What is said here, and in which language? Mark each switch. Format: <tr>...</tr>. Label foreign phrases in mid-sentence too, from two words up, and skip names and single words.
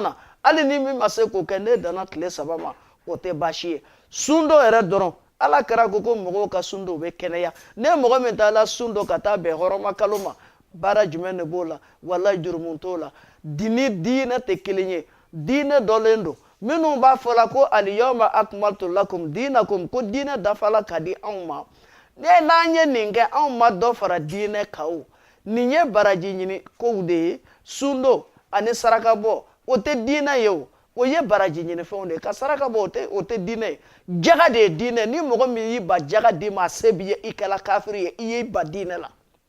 <bm>na hali ni min ma se k'o kɛ ne danna tile 3 ma o tɛ baasi ye sun dɔ yɛrɛ dɔrɔn Ala kɛra ko mɔgɔw ka sun dɔ bɛ kɛnɛya ne mɔgɔ min taa la sun dɔ ka taa bɛn hɔrɔma kalo ma baara jumɛn de b'o la wala jurumu t'o la diinɛ tɛ kelen ye diinɛ dɔlen don minnu b'a fɔ la ko</bm> <ar>اليوم أكملت لكم دينكم</ar> <bm>ko diinɛ dafala ka di anw ma n'an ye nin kɛ anw ma dɔ fara diinɛ kan o nin ye baraji ɲini kow de ye sun dɔ ani saraka bɔ o tɛ diinɛ ye o ye baraji ɲini fɛnw de ye ka saraka bɔ o tɛ diinɛ ye jaga de ye diinɛ ni mɔgɔ min y'i ba jaga d'i ma a se b'i ye i kɛla kafiri ye i y'i ba diinɛ la</bm>